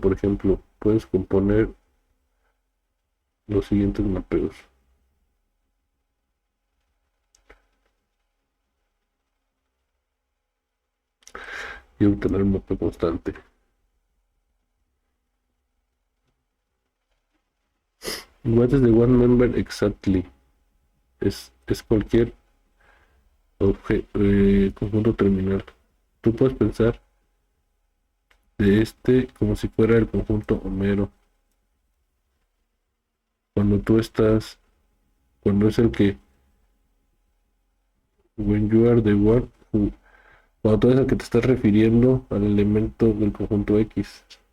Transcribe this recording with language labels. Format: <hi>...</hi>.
<es>Por ejemplo, puedes componer los siguientes mapeos y obtener un mapeo constante.</es> <en>What is the one member exactly?</en> <es>Es cualquier conjunto terminal. Tú puedes pensar de este como si fuera el conjunto Homero. Cuando tú estás, cuando es el que,</es> <en>when you are the one who,</en> <es>cuando tú eres el que te estás refiriendo al elemento del conjunto X.</es>